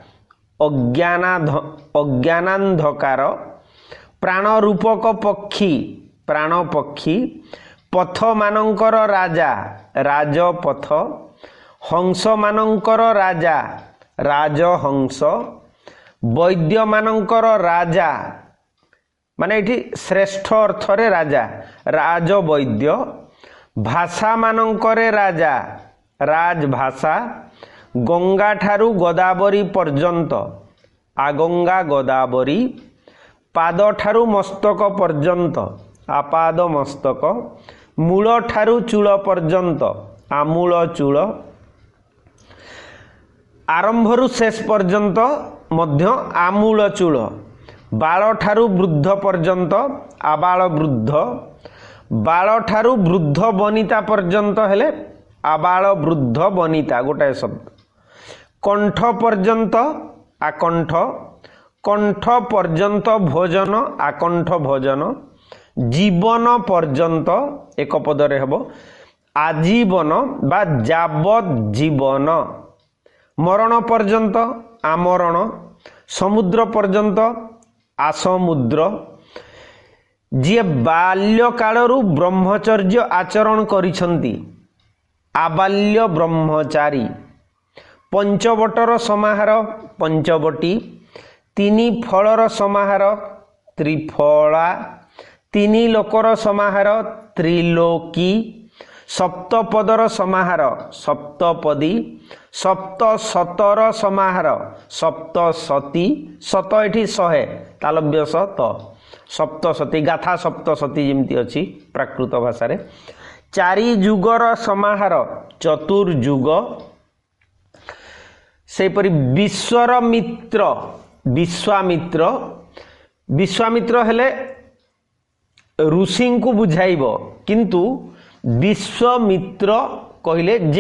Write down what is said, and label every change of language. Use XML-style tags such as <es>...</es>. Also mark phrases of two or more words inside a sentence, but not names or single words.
<or>ଅଜ୍ଞାନାନ୍ଧକାର ପ୍ରାଣ ରୂପକ ପକ୍ଷୀ ପ୍ରାଣ ପକ୍ଷୀ ପଥ ମାନଙ୍କର ରାଜା ରାଜପଥ ହଂସ ମାନଙ୍କର ରାଜା ରାଜହଂସ ବୈଦ୍ୟ ମାନଙ୍କର ରାଜା ମାନେ ଏଠି ଶ୍ରେଷ୍ଠ ଅର୍ଥ ରେ ରାଜା ରାଜବୈଦ୍ୟ ଭାଷା ମାନଙ୍କରେ ରାଜା ରାଜଭାଷା ଗଙ୍ଗା ଠାରୁ ଗୋଦାବରୀ ପର୍ଯ୍ୟନ୍ତ ଆଗଙ୍ଗା ଗୋଦାବରୀ ପାଦ ଠାରୁ ମସ୍ତକ ପର୍ଯ୍ୟନ୍ତ ଆପାଦ ମସ୍ତକ ମୂଳ ଠାରୁ ଚୂଳ ପର୍ଯ୍ୟନ୍ତ ଆମୂଳ ଚୂଳ ଆରମ୍ଭରୁ ଶେଷ ପର୍ଯ୍ୟନ୍ତ ମଧ୍ୟ ଆମୂଳ ଚୂଳ ବାଳ ଠାରୁ ବୃଦ୍ଧ ପର୍ଯ୍ୟନ୍ତ ଆବାଳ ବୃଦ୍ଧ ବାଳ ଠାରୁ ବୃଦ୍ଧ ବନିତା ପର୍ଯ୍ୟନ୍ତ ହେଲେ ଆବାଳ ବୃଦ୍ଧ ବନିତା ଗୋଟାଏ ଶବ୍ଦ କଣ୍ଠ ପର୍ଯ୍ୟନ୍ତ ଆକଣ୍ଠ କଣ୍ଠ ପର୍ଯ୍ୟନ୍ତ ଭୋଜନ ଆକଣ୍ଠ ଭୋଜନ ଜୀବନ ପର୍ଯ୍ୟନ୍ତ ଏକ ପଦରେ ହେବ ଆଜୀବନ ବା ଯାବତ ଜୀବନ ମରଣ ପର୍ଯ୍ୟନ୍ତ ଆମରଣ ସମୁଦ୍ର ପର୍ଯ୍ୟନ୍ତ ଆସମୁଦ୍ର ଜୀ ବାଲ୍ୟ କାଳରୁ ବ୍ରହ୍ମଚର୍ଯ୍ୟ ଆଚରଣ କରିଛନ୍ତି ଆବାଲ୍ୟ ବ୍ରହ୍ମଚାରୀ ପଞ୍ଚବଟର ସମାହାର ପଞ୍ଚବଟୀ ତିନି ଫଳର ସମାହାର ତ୍ରିଫଳା ତିନି ଲୋକର ସମାହାର ତ୍ରିଲୋକୀ ସପ୍ତପଦର ସମାହାର ସପ୍ତପଦୀ ସପ୍ତଶତର ସମାହାର ସପ୍ତଶତୀ ଶତ ଏଠି 100 ତାଳବ୍ୟ ଶତ ସପ୍ତଶତୀ ଗାଥା ସପ୍ତଶତୀ ଯେମିତି ଅଛି ପ୍ରାକୃତ ଭାଷା ରେ ଚାରି ଯୁଗର ସମାହାର ଚତୁର୍ଯୁଗ ସେ ପରି ବିଶ୍ୱର ମିତ୍ର ବିଶ୍ୱାମିତ୍ର ବିଶ୍ୱାମିତ୍ର ହେଲେ ଋଷି କୁ ବୁଝାଇବ କିନ୍ତୁ ବିଶ୍ୱାମିତ୍ର କହିଲେ ଯେ</or>